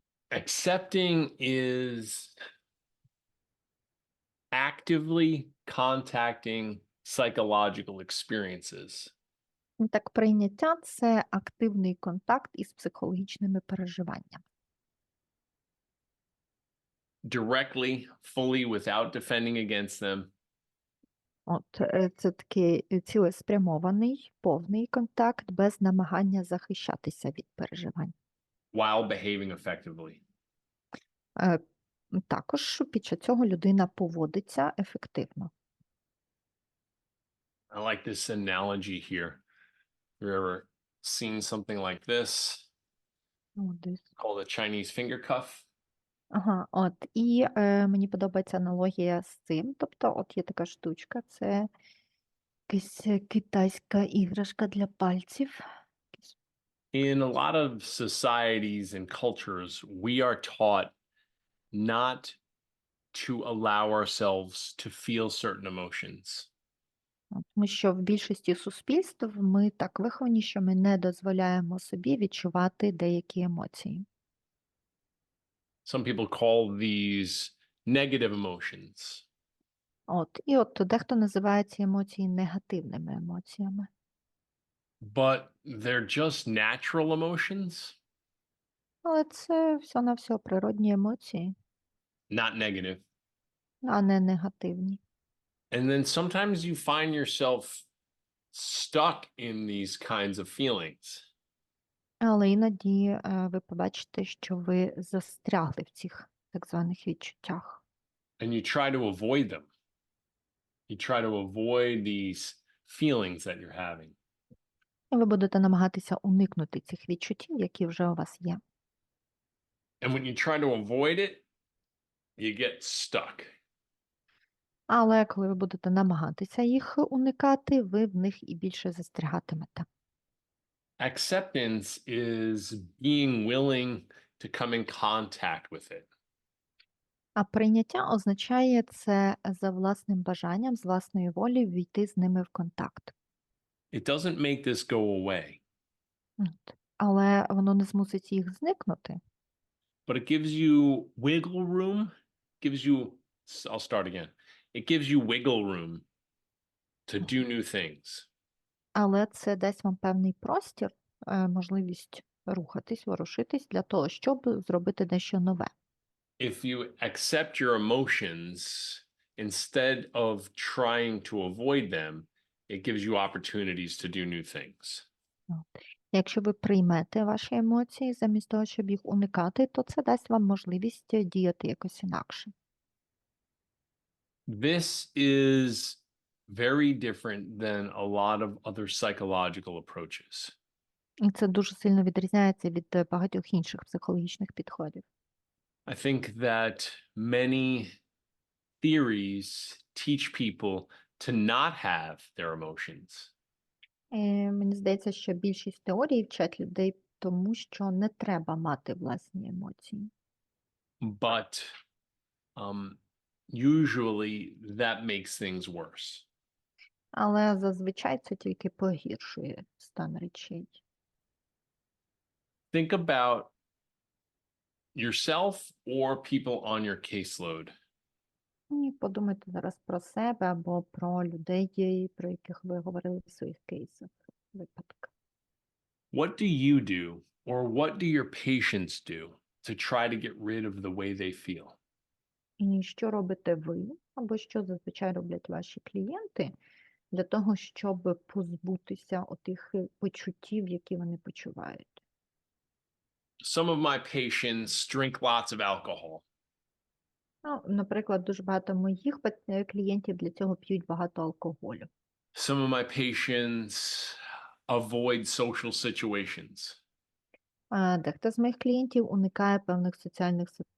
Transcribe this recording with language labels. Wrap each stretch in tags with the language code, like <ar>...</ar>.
<en>Accepting is actively contacting psychological experiences.</en> <uk>Так, прийняття – це активний контакт із психологічними переживаннями.</uk> <en>Directly, fully, without defending against them.</en> <uk>От, це такий цілеспрямований, повний контакт без намагання захищатися від переживань.</uk> <en>While behaving effectively.</en> <uk>Також під час цього людина поводиться ефективно.</uk> <en>I like this analogy here. Have you ever seen something like this called a Chinese finger cuff?</en> <uk>Ага, от, і мені подобається аналогія з цим. Тобто, от є така штучка, це якась китайська іграшка для пальців.</uk> <en>In a lot of societies and cultures, we are taught not to allow ourselves to feel certain emotions.</en> <uk>Тому що в більшості суспільств ми так виховані, що ми не дозволяємо собі відчувати деякі емоції.</uk> <en>Some people call these negative emotions.</en> <uk>От, і от дехто називає ці емоції негативними емоціями.</uk> <en>But they're just natural emotions,</en> <uk>Але це всього-навсього природні емоції,</uk> <en>not negative.</en> <uk>а не негативні.</uk> <en>And then sometimes you find yourself stuck in these kinds of feelings.</en> <uk>Але іноді ви побачите, що ви застрягли в цих так званих відчуттях.</uk> <en>And you try to avoid them. You try to avoid these feelings that you're having.</en> <uk>І ви будете намагатися уникнути цих відчуттів, які вже у вас є.</uk> <en>And when you try to avoid it, you get stuck.</en> <uk>Але коли ви будете намагатися їх уникати, ви в них і більше застрягатимете.</uk> <en>Acceptance is being willing to come in contact with it.</en> <uk>А прийняття означає це за власним бажанням, з власної волі ввійти з ними в контакт.</uk> <en>It doesn't make this go away,</en> <uk>Але воно не змусить їх зникнути.</uk> <en>but it gives you wiggle room, I'll start again. It gives you wiggle room to do new things.</en> <uk>Але це дасть вам певний простір, можливість рухатись, ворушитись для того, щоб зробити дещо нове.</uk> <en>If you accept your emotions instead of trying to avoid them, it gives you opportunities to do new things.</en> <uk>Якщо ви приймете ваші емоції замість того, щоб їх уникати, то це дасть вам можливість діяти якось інакше.</uk> <en>This is very different than a lot of other psychological approaches.</en> <uk>І це дуже сильно відрізняється від багатьох інших психологічних підходів.</uk> <en>I think that many theories teach people to not have their emotions.</en> <uk>Мені здається, що більшість теорій вчать людей тому, що не треба мати власні емоції.</uk> <en>But usually that makes things worse.</en> <uk>Але зазвичай це тільки погіршує стан речей.</uk> <en>Think about yourself or people on your caseload.</en> <uk>І подумайте зараз про себе або про людей, про яких ви говорили в своїх кейсах, випадках.</uk> <en>What do you do or what do your patients do to try to get rid of the way they feel?</en> <uk>І що робите ви, або що зазвичай роблять ваші клієнти для того, щоб позбутися отих почуттів, які вони почувають?</uk> <en>Some of my patients drink lots of alcohol.</en> <uk>Ну, наприклад, дуже багато моїх клієнтів для цього п'ють багато алкоголю.</uk> <en>Some of my patients avoid social situations.</en> <uk>А дехто з моїх клієнтів уникає певних соціальних</uk>